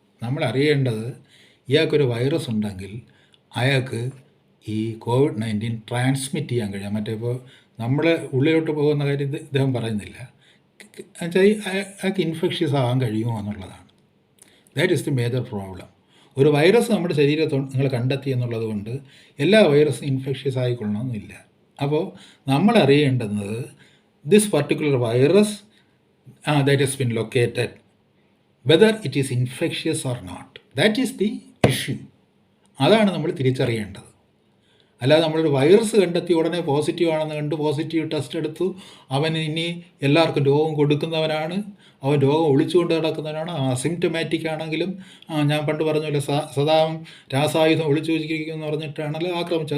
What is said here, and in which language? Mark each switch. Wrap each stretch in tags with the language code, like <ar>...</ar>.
<ml>നമ്മൾ അറിയേണ്ടത് ഇയാൾക്കൊരു വൈറസ് ഉണ്ടെങ്കിൽ അയാൾക്ക് ഈ COVID-19 ട്രാൻസ്മിറ്റ് ചെയ്യാൻ കഴിയാം. മറ്റേ ഇപ്പോൾ നമ്മൾ ഉള്ളിലോട്ട് പോകുന്ന കാര്യം ഇദ്ദേഹം പറയുന്നില്ല. എന്നുവെച്ചാൽ അയാൾക്ക് ഇൻഫെക്ഷ്യസ് ആകാൻ കഴിയുമോ എന്നുള്ളതാണ്.</ml> <en>That is the major problem.</en> <ml>ഒരു വൈറസ് നമ്മുടെ ശരീരത്തിൽ നിങ്ങൾ കണ്ടെത്തി എന്നുള്ളത് കൊണ്ട് എല്ലാ വൈറസും ഇൻഫെക്ഷ്യസ് ആയിക്കൊള്ളണമെന്നില്ല. അപ്പോൾ നമ്മൾ അറിയേണ്ടുന്നത്</ml> <en>This particular virus that has been located, whether it is infectious or not. That is the issue.</en> <ml>അതാണ് നമ്മൾ തിരിച്ചറിയേണ്ടത്. അല്ലാതെ നമ്മളൊരു വൈറസ് കണ്ടെത്തി ഉടനെ പോസിറ്റീവ് ആണെന്ന് കണ്ട് പോസിറ്റീവ് ടെസ്റ്റ് എടുത്തു, അവൻ ഇനി എല്ലാവർക്കും രോഗം കൊടുക്കുന്നവനാണ്, അവൻ രോഗം ഒളിച്ചുകൊണ്ട് നടക്കുന്നവനാണ്, അസിംറ്റമാറ്റിക് ആണെങ്കിലും ഞാൻ പണ്ട് പറഞ്ഞല്ലോ സദാം രാസായുധം ഒളിച്ചു വെച്ചിരിക്കുമെന്ന് പറഞ്ഞിട്ടാണല്ലോ ആക്രമിച്ചത്.</ml>